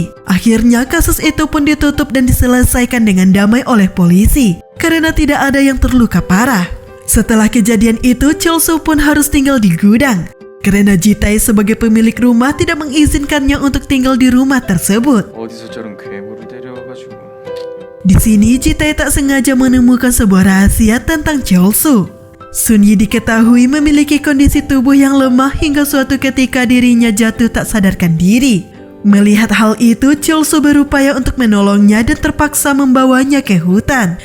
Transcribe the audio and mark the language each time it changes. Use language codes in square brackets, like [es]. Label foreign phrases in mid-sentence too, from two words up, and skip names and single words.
[id] Akhirnya kasus itu pun ditutup dan diselesaikan dengan damai oleh polisi karena tidak ada yang terluka parah. Setelah kejadian itu, Cholsu pun harus tinggal di gudang karena Jitae sebagai pemilik rumah tidak mengizinkannya untuk tinggal di rumah tersebut. [ko] 어디서 저런 괴물을 데려와가지고. [id] Di sini Jitae tak sengaja menemukan sebuah rahasia tentang Cholsu. Sun Yi diketahui memiliki kondisi tubuh yang lemah hingga suatu ketika dirinya jatuh tak sadarkan diri. Melihat hal itu, Cholsu berupaya untuk menolongnya dan terpaksa membawanya ke hutan.